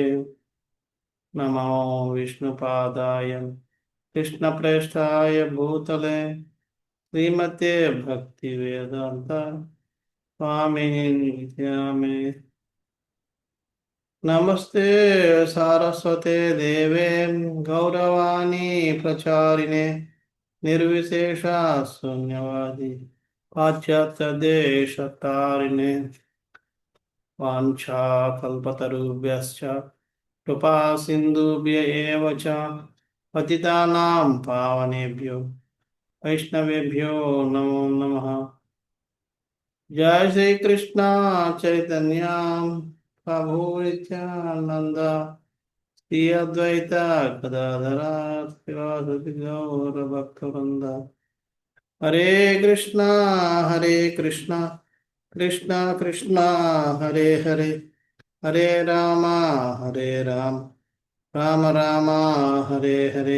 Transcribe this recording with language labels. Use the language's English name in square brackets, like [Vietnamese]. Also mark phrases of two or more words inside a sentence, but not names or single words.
[Sanskrit] నమో విష్ణుపాదాయ కృష్ణప్రేష్ఠాయ భూతలే శ్రీమతే భక్తి వేదాంత స్వామిని నిత్యామి. నమస్తే సారస్వతే దేవే గౌరవాణి ప్రచారిణే నిర్విశేష శూన్యవాది పాశ్చాత్య దేశతారిణే. వాంఛాకల్పతరుభ్యశ్చ కృపా సింధుభ్య ఏవ చ పతితానాం పావనేభ్యో వైష్ణవేభ్యో నమో నమః. జయ శ్రీ కృష్ణ చైతన్య ప్రభు నిత్యానంద శ్రీ అద్వైత గదాధర శ్రీవాసతి గౌర భక్తవృంద. హరే కృష్ణ హరే కృష్ణ కృష్ణ కృష్ణ హరే హరే హరే రామ హరే రామ రామ రామ హరే హరే.